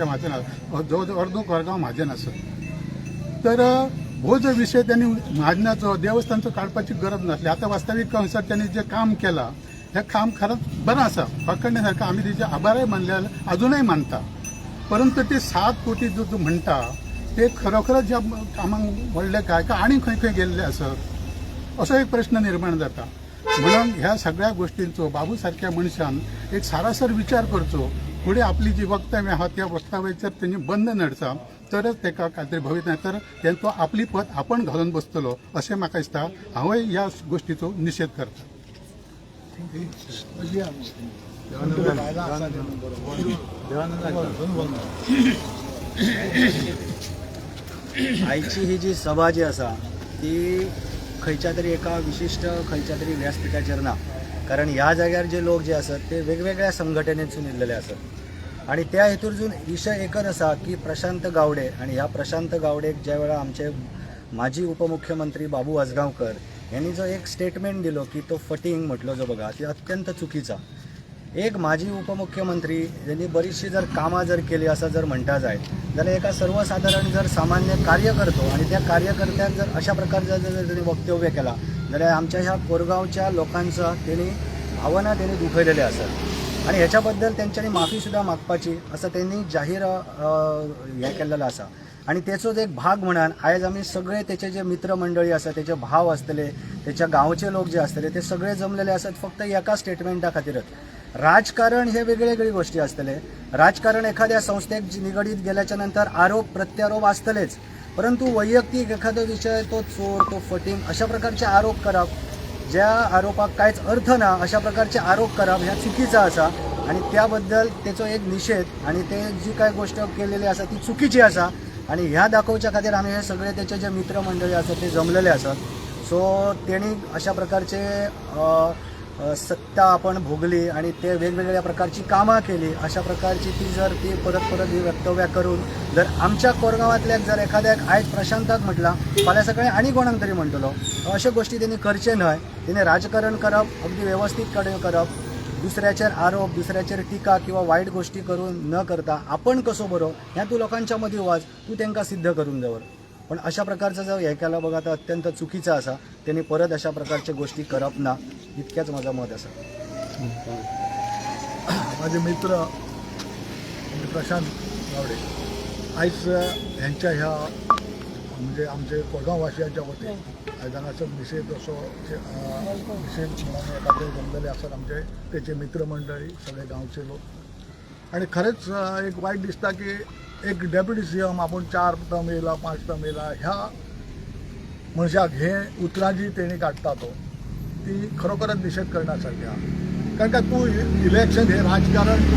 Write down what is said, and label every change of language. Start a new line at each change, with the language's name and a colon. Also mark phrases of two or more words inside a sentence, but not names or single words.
Marathi: महाजन जवळजवळ अर्धो कोरगांव महाजन असत तर हो जो विषय त्यांनी महाजनाचो देवस्थानचो काढपाची गरज नसली आता वास्तविक अनुसार त्यांनी जे काम केला हे काम खरंच बरं असा पकडण्यासारखं आम्ही तिचे आभारही मानले अजूनही मानता परंतु ते 7 कोटी जो म्हणता ते खरोखरच ज्या कामांक व्हडले काय का आणि
Konkani: खंय खंय गेल्ले असत
Marathi: असो एक प्रश्न निर्माण जाता म्हणून ह्या सगळ्या गोष्टींचो बाबू सारख्या मनशान एक सारासर विचार करचो पुढे आपली जी वक्तव्य आहात त्या वक्तव्याचेर त्यांनी बंद नडचा तरच ताका काहीतरी भवित नाही तर तेंचो आपली पत आपण घालून बसतलो
Konkani: अशें म्हाका दिसता हांवूय ह्या गोष्टीचो निशेध करता आयची ही जी सभा जी आसा
Marathi: ती खंयच्या तरी एका विशिष्ट खंयच्या तरी व्यासपीठाचेर ना कारण ह्या जाग्यार जे लोक जे आसात ते वेगवेगळ्या संघटनेतसून येयल्लेले आसात आणि त्या हेतून विशय एकच आसा की प्रशांत गावडे आणि ह्या प्रशांत गावडेक ज्या वेळा आमचे माजी उपमुख्यमंत्री बाबू आजगांवकर यांनी जो एक स्टेटमेंट दिलो की तो फटींग म्हटलो जो बघा ती अत्यंत चुकीचा एक माजी उपमुख्यमंत्री यांनी बरीचशी जर कामां जर केली असं जर म्हणता जाय जाल्यार एका सर्वसाधारण जर सामान्य कार्यकर्तो आणि त्या कार्यकर्त्याक जर अशा प्रकारचं जर त्यांनी वक्तव्य केला जाल्यार आमच्या ह्या कोरगावच्या लोकांचा त्यांनी भावना त्यांनी दुखयलेल्या असतात आणि ह्याच्याबद्दल त्यांच्यानी माफी सुद्धा मागपाची असं त्यांनी जाहीर हे केलेलं असा आणि त्याचोच एक भाग म्हणान आयज आम्ही सगळे त्याचे जे मित्रमंडळी आसा त्याचे भाव असतले त्याच्या गांवचे लोक जे असतले ते सगळे जमलेले असत फक्त एका स्टेटमेंटा खातीरच राजकारण हे वेगवेगळी गोष्टी असतले राजकारण एखाद्या संस्थेक निगडीत गेल्याच्या नंतर आरोप प्रत्यारोप असतलेच परंतु वैयक्तिक एखादा विषय तो चोर तो फटींग अशा प्रकारचे आरोप करप ज्या आरोपाक कांयच अर्थ ना अशा प्रकारचे आरोप करप ह्या चुकीचं असा आणि त्याबद्दल त्याचो एक निषेध आणि ते जी काय गोष्ट केलेली असा ती चुकीची असा आणि ह्या दाखवच्या खातीर आम्ही हे सगळे त्याचे जे मित्रमंडळी असतात ते जमलेले असत सो त्यांनी अशा प्रकारचे सत्ता आपण भोगली आणि ते वेगवेगळ्या प्रकारची कामां केली अशा प्रकारची ती जर ती परत ही वक्तव्य करून जर आमच्या कोरगावांतल्याक जर एखाद्याक आयज प्रशांताक म्हटला फाल्यां सकाळीं आनी कोणाक तरी म्हणटलो अशा गोष्टी त्यांनी करचे न्हय त्यांनी राजकारण करप अगदी व्यवस्थित करप दुसऱ्याचेर आरोप दुसऱ्याचेर टिका किंवा वाईट गोष्टी करून न करता आपण कसो बरो ह्या तू लोकांच्या मदीं वाच तू तांकां सिद्ध करून दवर पण अशा प्रकारचं जर हे केलं बघा तर अत्यंत चुकीचं असा त्यांनी परत अशा प्रकारच्या गोष्टी करप ना इतक्याच माझं मत असा माझे मित्र प्रशांत गावडे आयज ह्यांच्या ह्या म्हणजे आमचे कोरगांववासियांच्या वतीन आयज हांगासर निषेध असो निषेध म्हणून एखादे जमलेले आसात आमचे तेचे मित्रमंडळी सगळे गांवचे लोक आणि खरेंच
Konkani: एक वायट दिसता
Marathi: की एक डेप्युटी सीएम आपण 4 टर्म येयला 5 टर्म येयला ह्या मनशाक हे उतरां जी तेणी काडटा तो ती खरोखरच निषेध करण्यासारखी आहा कारण का तूं इलेक्शन हे राजकारण तूं